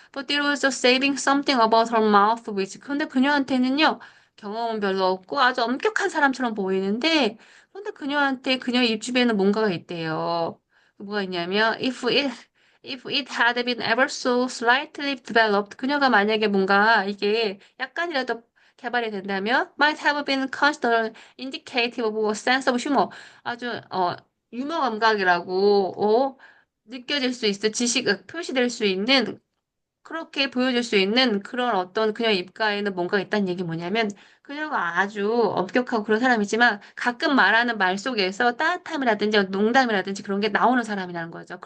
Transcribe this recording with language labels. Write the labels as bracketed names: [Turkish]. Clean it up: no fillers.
[English] But there was just saving something about her mouth, [Korean] 근데 그녀한테는요, 경험은 별로 없고, 아주 엄격한 사람처럼 보이는데, 근데 그녀한테, 그녀 입 주변에는 뭔가가 있대요. [English] 뭐가 있냐면, if it had been ever so slightly developed, [Korean] 그녀가 만약에 뭔가 이게 약간이라도 개발이 된다면, [English] might have been considered indicative of a sense of humor. [Korean] 아주, 유머 감각이라고, 느껴질 수 있어, 표시될 수 있는, 그렇게 보여줄 수 있는 그런 어떤 그녀 입가에는 뭔가 있다는 얘기 뭐냐면, 그녀가 아주 엄격하고 그런 사람이지만, 가끔 말하는 말 속에서 따뜻함이라든지 농담이라든지 그런 게 나오는 사람이라는 거죠.